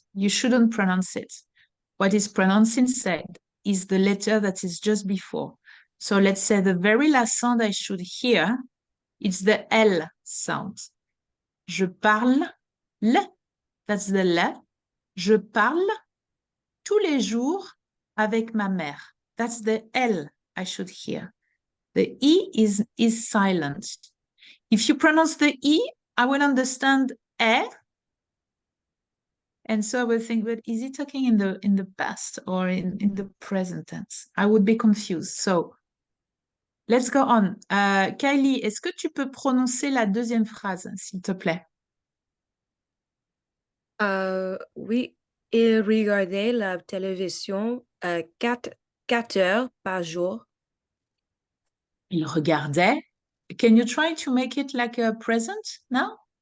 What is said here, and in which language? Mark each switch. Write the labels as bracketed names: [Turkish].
[English] You shouldn't pronounce it. What is pronounced instead is the letter that is just before. So let's say the very last sound I should hear, it's the L sound. [French] Je parle, [English] le, that's the le. [French] Je parle tous les jours avec ma mère. [English] That's the L I should hear. The E is silent. If you pronounce the E, I will understand E. And so I would think, but is he talking in the past or in the present tense? I would be confused. So let's go on. [French] Kylie, est-ce que tu peux prononcer la deuxième phrase, s'il te plaît? Oui, il regardait la télévision 4 heures par jour. Il regardait. [English] Can you try to make it like a present now?